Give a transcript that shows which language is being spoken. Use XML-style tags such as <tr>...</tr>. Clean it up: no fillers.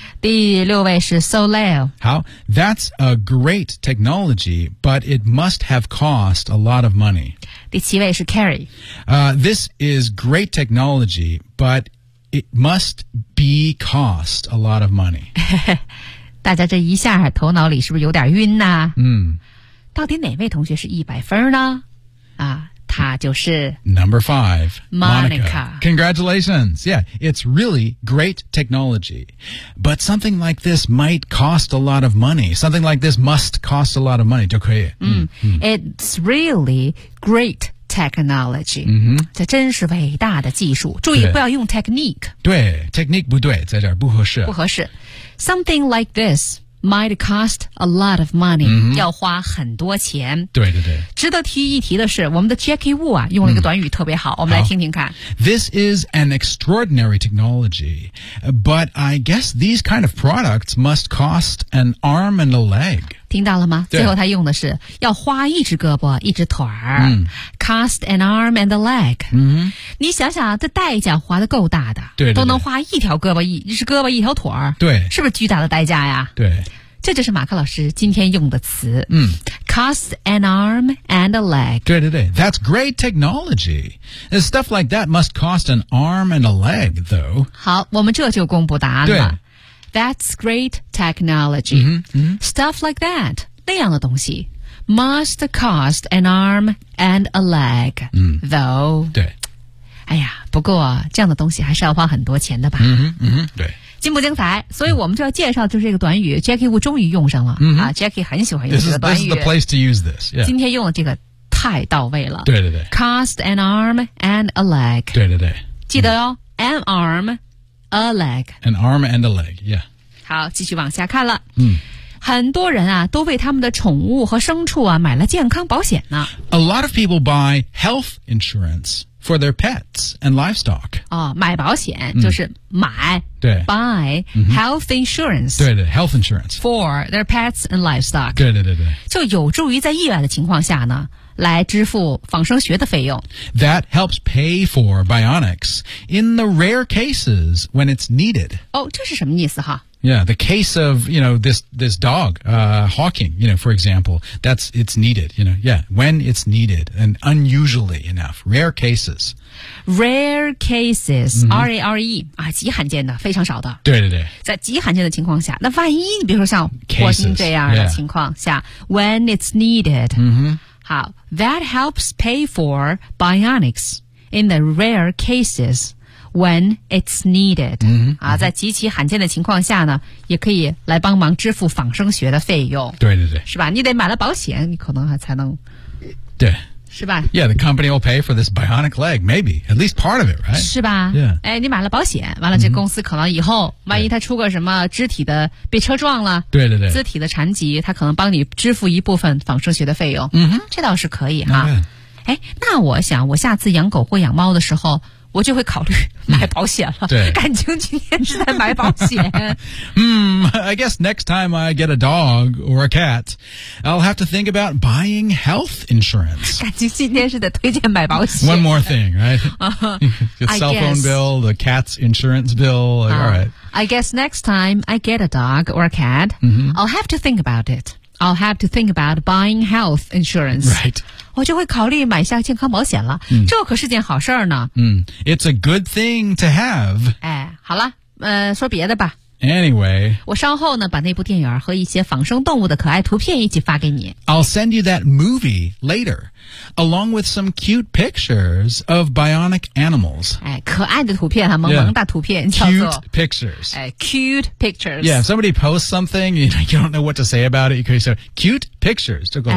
<zh>第六位是 Soleil.</zh> <en>How? That's a great technology, but it must have cost a lot of money.</en> <zh>第七位是 Carrie.、</zh> <en>this is great technology, but it must be cost a lot of money.</en> <zh>大家这一下头脑里是不是有点晕呢、啊、嗯。到底哪位同学是100分呢啊他就是。</zh> <en>Number five, Monica. Congratulations. Yeah, it's really great technology. But something like this might cost a lot of money. Something like this must cost a lot of money,</en> <zh>就可以。</zh> <en>嗯。嗯 it's really great technology.、</en> <zh>嗯、这真是伟大的技术。注意不要用 technique。对 ,technique 不对在这儿不合适。不合适。</zh> <en>Something like this might cost a lot of money,、</en> <zh>嗯、要花很多钱。对对对。值得提一提的是我们的 Jackie Wu 啊用了一个短语特别好、嗯、我们来听听看。</zh> <en>This is an extraordinary technology, but I guess these kind of products must cost an arm and a leg.</en> <zh>听到了吗最后他用的是要花一只胳膊一只腿儿、嗯、</zh> <en>,cost an arm and a leg.、</en> <zh>嗯、你想想这代价花得够大的。对, 对, 对。都能花一条胳膊一只胳膊一条腿儿。对。是不是巨大的代价呀对。这就是马克老师今天用的词。嗯。</zh> <en>Cost an arm and a leg.</en> <zh>对对对</zh> <en>That's great technology. Stuff like that must cost an arm and a leg, though.</en> <zh>好我们这就公布答案了。对。</zh> <en>That's great technology. Mm-hmm, mm-hmm. Stuff like that,</en> <zh>那样的东西</zh> <en>must cost an arm and a leg,、</en> <zh>嗯、</zh> <en>though.</en> <zh>对。哎呀不过这样的东西还是要花很多钱的吧。嗯嗯对。精不精彩所以我们就要介绍就是这个短语 Jackie Wu 终于用上了。</zh> <en>Mm-hmm.</en> <zh>啊 ,Jackie 很喜欢用这个短语。</zh> <en>This is the place to use this.、Yeah.</en> <zh>今天用的这个太到位了。对对对。</zh> <en>Cost an arm and a leg.</en> <zh>对对对。记得哦、</zh> <en>嗯、,an arm,A leg. An arm and a leg, yeah.</en> <zh>好继续往下看了。嗯。很多人啊都为他们的宠物和牲畜啊买了健康保险呢。</zh> <en>A lot of people buy health insurance for their pets and livestock.</en> <zh>哦买保险、嗯、就是买。对。</zh> <en>Buy health insurance. 对对 ,health insurance. For their pets and livestock.</en> <zh>对对对对。就有助于在意外的情况下呢。来支付仿生学的费用。</zh> <en>That helps pay for bionics in the rare cases when it's needed.</en> <zh>哦，这是什么意思哈？</zh> <en>Yeah, the case of, you know, this dog, Hawking, you know, for example, that's, it's needed, you know, yeah, when it's needed and unusually enough, rare cases. Rare cases,、</en> <zh>mm-hmm. R-A-R-E, 啊极罕见的非常少的。对对对。在极罕见的情况下那万一你比如说像霍金这样的情况下</zh> <en>cases,、yeah. when it's needed,、 mm-hmm. 好 that helps pay for bionics in the rare cases. When it's needed,、 mm-hmm,</en> <zh>啊、在极其罕见的情况下呢也可以来帮忙支付仿生学的费用。对对对。是吧你得买了保险你可能还才能。对。是吧</zh> <en>Yeah, the company will pay for this bionic leg, maybe, at least part of it, right?</en> <zh>是吧</zh> <en>Yeah.</en> <zh>哎，你买了保险，完了这公司可能以后、万一他出个什么肢体的被车撞了，对对对，肢体的残疾，他可能帮你支付一部分仿生学的费用。嗯，这倒是可以哈。哎，那我想我下次养狗或养猫的时候我就会考虑买保险了。对，感情今天是在买保险。</zh> <en>I guess next time I get a dog or a cat, I'll have to think about buying health insurance.</en> <zh>感情今天是在推荐买保险。</zh> <en>One more thing, right? The cell phone bill, the cat's insurance bill, all right. I guess next time I get a dog or a cat,、I'll have to think about it. I'll have to think about buying health insurance. Right.</en> <zh>我就会考虑买下健康保险了、这可是件好事呢、</zh> <en>It's a good thing to have</en> <zh>哎，好了、说别的吧</zh> <en>Anyway</en> <zh>我稍后呢把那部电影和一些仿生动物的可爱图片一起发给你</zh> <en>I'll send you that movie later along with some cute pictures of bionic animals</en> <zh>哎，可爱的图片啊萌萌大图片、</zh> <en>Cute pictures、 Cute pictures Yeah, if somebody posts something you don't know what to say about it you could say cutePictures</en> <zh>就够了。</zh>